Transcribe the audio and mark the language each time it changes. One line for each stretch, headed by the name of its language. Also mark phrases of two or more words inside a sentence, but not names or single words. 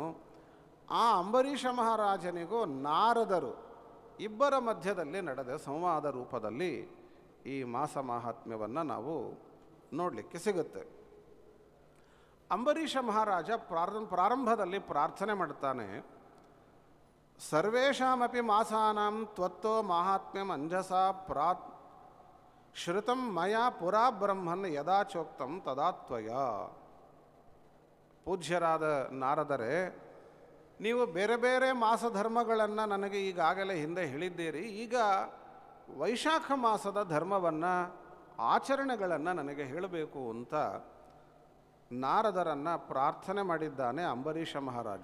Kannada: ಆ ಅಂಬರೀಷ ಮಹಾರಾಜನಿಗೂ ನಾರದರು ಇಬ್ಬರ ಮಧ್ಯದಲ್ಲಿ ನಡೆದ ಸಂವಾದ ರೂಪದಲ್ಲಿ ಈ ಮಾಸ ಮಾಹಾತ್ಮ್ಯವನ್ನು ನಾವು ನೋಡಲಿಕ್ಕೆ ಸಿಗುತ್ತೆ. ಅಂಬರೀಷ ಮಹಾರಾಜ ಪ್ರಾರಂಭದಲ್ಲಿ ಪ್ರಾರ್ಥನೆ ಮಾಡ್ತಾನೆ,
Sanskrit: ಸರ್ವೇಷಾಮಪಿ ಮಾಸಾನಾಂ ತ್ವತ್ತೋ ಮಾಹಾತ್ಮ್ಯಂ ಅಂಜಸಾ ಶ್ರುತಂ ಮಯಾ ಪುರಾ ಬ್ರಹ್ಮನ್ ಯದಾ ಚೋಕ್ತಂ ತದಾ ತ್ವಯ.
Kannada: ಪೂಜ್ಯರಾದ ನಾರದರೆ, ನೀವು ಬೇರೆ ಬೇರೆ ಮಾಸಧರ್ಮಗಳನ್ನು ನನಗೆ ಈಗಾಗಲೇ ಹಿಂದೆ ಹೇಳಿದ್ದೀರಿ. ಈಗ ವೈಶಾಖ ಮಾಸದ ಧರ್ಮವನ್ನು, ಆಚರಣೆಗಳನ್ನು ನನಗೆ ಹೇಳಬೇಕು ಅಂತ ನಾರದರನ್ನು ಪ್ರಾರ್ಥನೆ ಮಾಡಿದ್ದಾನೆ ಅಂಬರೀಷ ಮಹಾರಾಜ.